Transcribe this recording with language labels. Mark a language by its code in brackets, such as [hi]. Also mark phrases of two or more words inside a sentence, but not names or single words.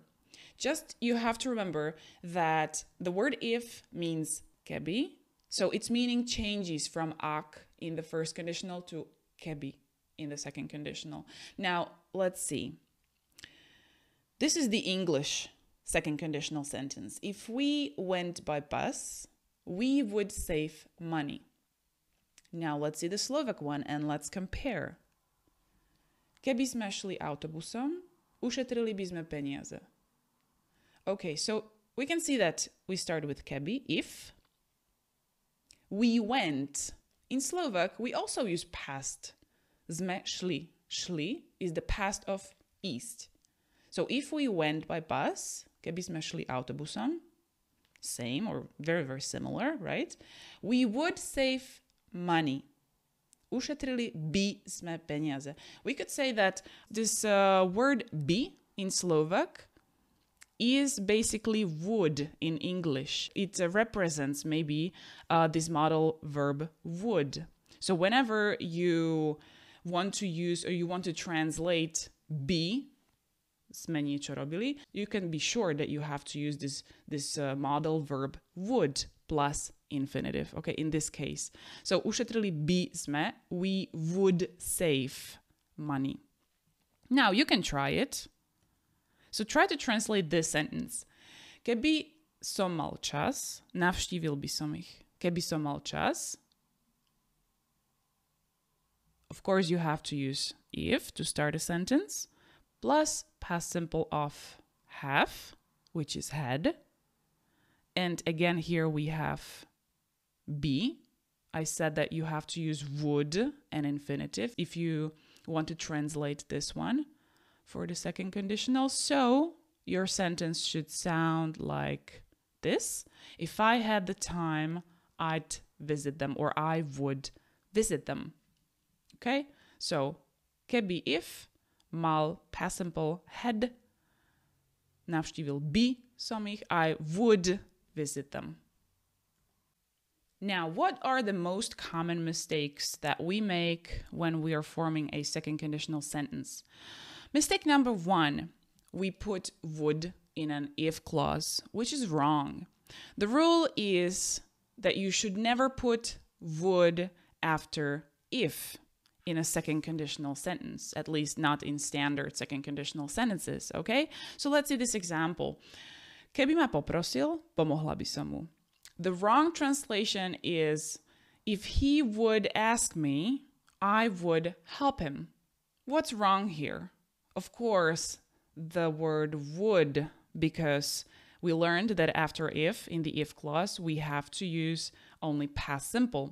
[en] Just you have to remember that the word if means keby, so its meaning changes from ak in the first conditional to keby in the second conditional. Now, let's see. This is the English second conditional sentence. If we went by bus, we would save money. Now let's see the Slovak one and let's compare. [sk] Keby sme šli autobusom, ušetrili by sme peniaze. [en] Okay, so we can see that we start with keby, if. We went. In Slovak, we also use past. [sk] Sme šli. [en] Šli is the past of ísť. So if we went by bus, [sk] keby sme šli autobusom, [en] same or very, very similar, right? We would save money. [sk] Ušetrili by sme peniaze. [en] We could say that this word by in Slovak is basically would in English. It represents maybe this modal verb would. So whenever you want to use or you want to translate by, [sk] sme niečo robili, [en] you can be sure that you have to use this modal verb would plus infinitive, okay, in this case. [sk] So ušetrili by sme, [en] we would save money. Now you can try it. So try to translate this sentence. [sk] Keby som mal čas, navštívil by som ich. Keby som mal čas. [en] Of course, you have to use if to start a sentence, plus past simple of have, which is had. And again, here we have be. I said that you have to use would and infinitive if you want to translate this one for the second conditional. So your sentence should sound like this. If I had the time, I'd visit them, or I would visit them. Okay? So Keby if mal past simple had, [sk] navštívil by som ich, [en] I would visit them. Now, what are the most common mistakes that we make when we are forming a second conditional sentence? Mistake number 1, we put would in an if clause, which is wrong. The rule is that you should never put would after if in a second conditional sentence, at least not in standard second conditional sentences, okay? So let's see this example. [sk] Keby ma poprosil, pomohla by som mu. [en] The wrong translation is, if he would ask me, I would help him. What's wrong here? Of course, the word would, because we learned that after if, in the if clause, we have to use only past simple.